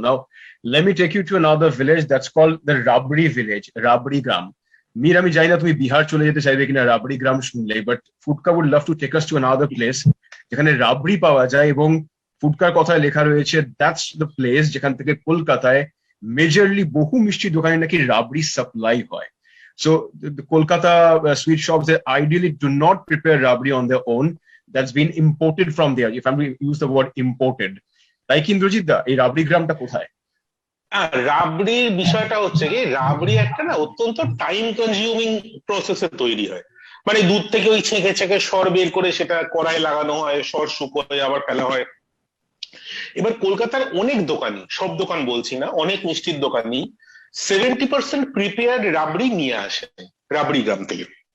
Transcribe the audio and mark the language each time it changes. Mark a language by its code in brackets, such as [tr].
[en] now let me take you to another village that's called the rabri village, [bn] রাবড়ি গ্রাম। মির, আমি জানি না তুমি বিহার চলে যেতে চাইবে কিনা রাবড়ি গ্রাম শুনলে, [en] but Foodka would love to take us to another place [bn] যেখানে রাবড়ি পাওয়া যায়, এবং ফুডকার কথায় লেখা রয়েছে [en] that's the place [bn] যেখান থেকে কলকাতায় মেজরলি বহু মিষ্টি দোকানে নাকি রাবড়ি সাপ্লাই হয়। [en] So the Kolkata sweet shops, they ideally do not prepare rabri on their own. That's been imported from there. If I'm going to use the word imported. [bn] তাই কি ইন্দ্রজিৎ দা, এই রাবড়ি গ্রামটা কোথায়? রাবড়ির বিষয়টা হচ্ছে কি, রাবড়ি একটা না অত্যন্ত টাইম কনজিউমিং প্রসেসে তৈরি হয়। মানে দুধ থেকে ওই ছেঁকে ছেঁকে সর বের করে সেটা কড়াই লাগানো হয়, সর শুকোয় আবার ফেলা হয়। এবার কলকাতার অনেক দোকানি, সব দোকান বলছি না, অনেক মিষ্টির দোকানি 70% প্রিপেয়ার্ড রাবড়ি নিয়ে আসে রাবড়ি গ্রাম থেকে।